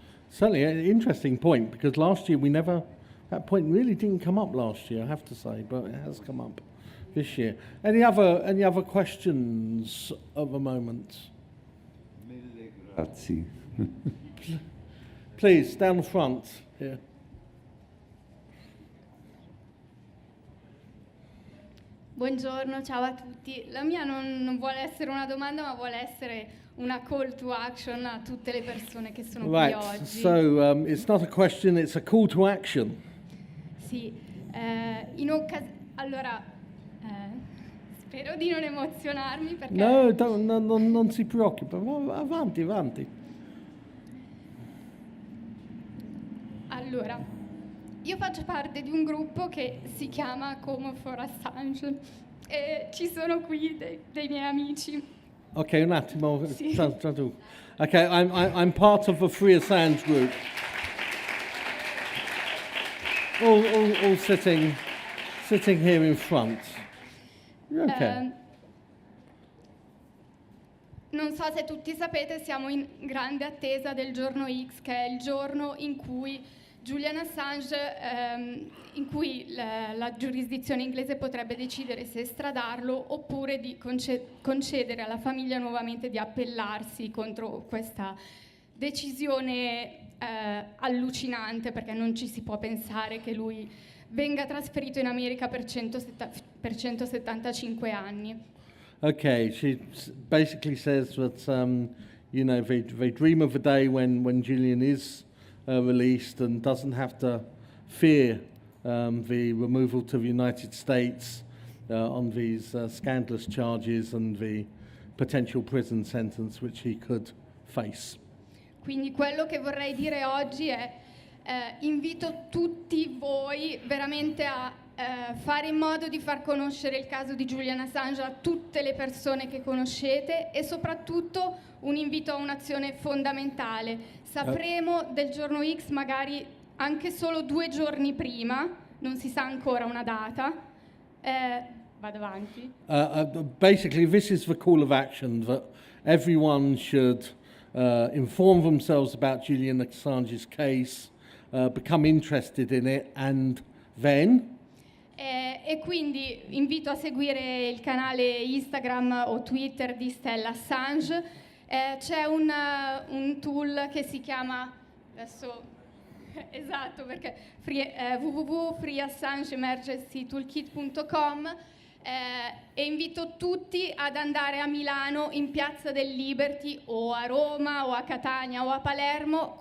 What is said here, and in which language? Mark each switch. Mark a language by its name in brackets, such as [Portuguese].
[English] Certainly, an interesting point, because last year that point really didn't come up last year, I have to say, but it has come up this year. Any other questions of the moment? [Italian] Grazie. [English] Please, down the front here. [Italian] Buongiorno, ciao a tutti. La mia non vuole essere una domanda, ma vuole essere una [English] call to action [Italian] a tutte le persone che sono qui oggi. [English] So it's not a question, it's a call to action. [Italian] Sì, Allora, spero di non emozionarmi perché... No, non si preoccupa, avanti, avanti. Allora, io faccio parte di un gruppo che si chiama Como for Assange e ci sono qui dei miei amici. Ok, un attimo. Sì. [English] Okay, I'm part of a Free Assange group. All sitting here in front. Okay. [Italian] Non so se tutti sapete, siamo in grande attesa del giorno X, che è il giorno in cui Julian Assange, in cui la giurisdizione inglese potrebbe decidere se estradarlo oppure di concedere alla famiglia nuovamente di appellarsi contro questa decisione allucinante, perché non ci si può pensare che lui venga trasferito in America per 175 anni. [English] Okay, she basically says that they dream of a day when Julian is released and doesn't have to fear the removal to the United States on these scandalous charges and the potential prison sentence which he could face. [Italian] Quindi quello che vorrei dire oggi è invito tutti voi veramente a fare in modo di far conoscere il caso di Julian Assange a tutte le persone che conoscete e soprattutto un invito a un'azione fondamentale. Sapremo del giorno X magari anche solo 2 giorni prima, non si sa ancora una data. Vado avanti. [English] Basically, this is the call of action that everyone should inform themselves about Julian Assange's case, become interested in it, and then... [Italian] E quindi invito a seguire il canale Instagram o Twitter di Stella Assange. C'è un tool che si chiama, adesso esatto perché www.freeassangeemergencytoolkit.com e invito tutti ad andare a Milano in Piazza del Liberty o a Roma o a Catania o a Palermo.